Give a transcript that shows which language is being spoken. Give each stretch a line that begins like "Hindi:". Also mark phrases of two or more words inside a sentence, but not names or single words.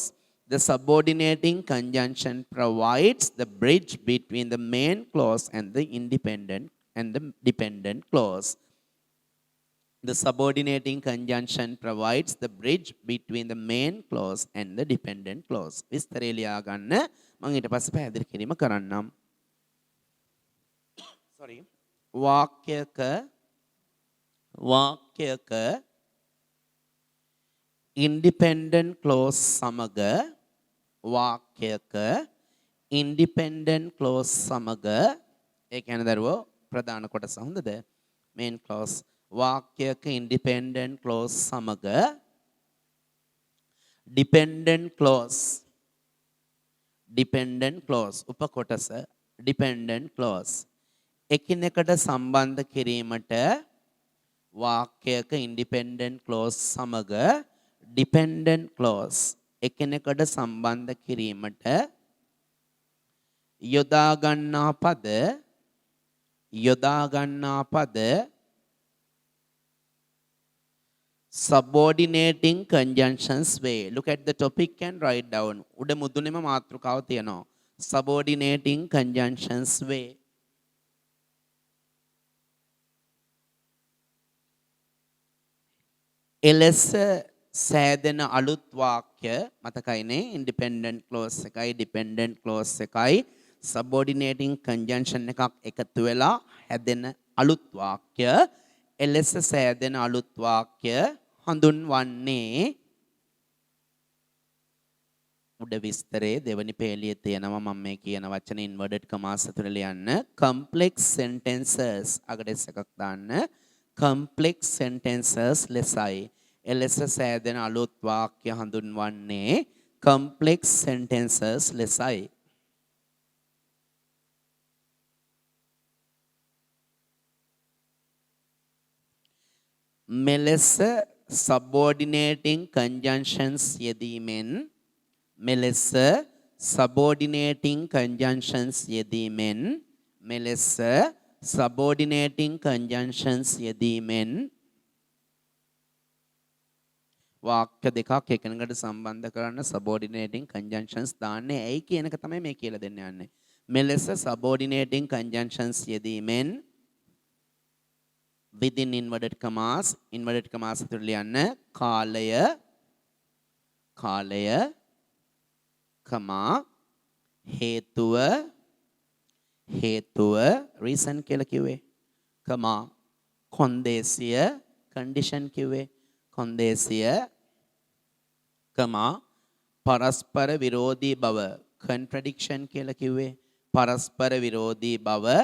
English: The subordinating conjunction provides the bridge between the main clause and the independent and the dependent clause. The subordinating conjunction provides the bridge between the main clause and the dependent clause.
Sinhala: විස්තරය ලියා ගන්න. මම ඊට පස්සේ පැහැදිලි කිරීම කරන්නම්. sorry. වාක්‍යක
English: independent clause
Sinhala: සමග වාක්‍යක
English: independent clause
Sinhala: සමග ඒ කියන්නේ දරුවෝ ප්‍රධාන කොටස හොඳද?
English: main clause
Sinhala: වාක්‍යක
English: independent clause
Sinhala: සමග dependent clause උපකොටස
English: dependent clause
Sinhala: එකිනෙකට සම්බන්ධ කිරීමට වාක්‍යක
English: independent clause
Sinhala: සමග
English: dependent clause
Sinhala: එකිනෙකට සම්බන්ධ කිරීමට යොදා ගන්නා පද
English: subordinating conjunctions way. Look at the topic and write down.
Sinhala: උඩ මුදුනේම මාතෘකාව තියෙනවා.
English: subordinating conjunctions way.
Sinhala: එලෙස සෑදෙන අලුත් වාක්‍ය මතකයිනේ
English: independent clause
Sinhala: එකයි
English: dependent clause
Sinhala: එකයි
English: subordinating conjunction
Sinhala: එකක් එකතු වෙලා හැදෙන අලුත් වාක්‍ය එලෙස සෑදෙන අලුත් වාක්‍ය හඳුන්වන්නේ උඩ විස්තරේ දෙවනි පේලියේ තියෙනවා මම මේ කියන වචන
English: inverted commas
Sinhala: ඇතුළේ ලියන්න
English: complex sentences
Sinhala: අගට එකක් දාන්න
English: complex sentences
Sinhala: ලෙසයි එලෙස සෑදෙන අලුත් වාක්‍ය හඳුන්වන්නේ
English: complex sentences
Sinhala: ලෙසයි මෙලෙස
English: subordinating conjunctions
Sinhala: යෙදීමෙන් මෙලෙස
English: subordinating conjunctions
Sinhala: යෙදීමෙන් මෙලෙස
English: subordinating conjunctions
Sinhala: යෙදීමෙන් වාක්‍ය දෙකක් එකිනෙකට සම්බන්ධ කරන්න
English: subordinating conjunctions
Sinhala: දාන්නේ ඇයි කියන එක තමයි මේ කියලා දෙන්න යන්නේ මෙලෙස
English: subordinating conjunctions
Sinhala: යෙදීමෙන්
English: within inverted commas
Sinhala: ඇතුළේ ලියන්න කාලය කමා හේතුව reason කියලා කිව්වේ කමා කොන්දේසිය condition කිව්වේ කොන්දේසිය කමා පරස්පර විරෝධී බව contradiction කියලා කිව්වේ පරස්පර විරෝධී බව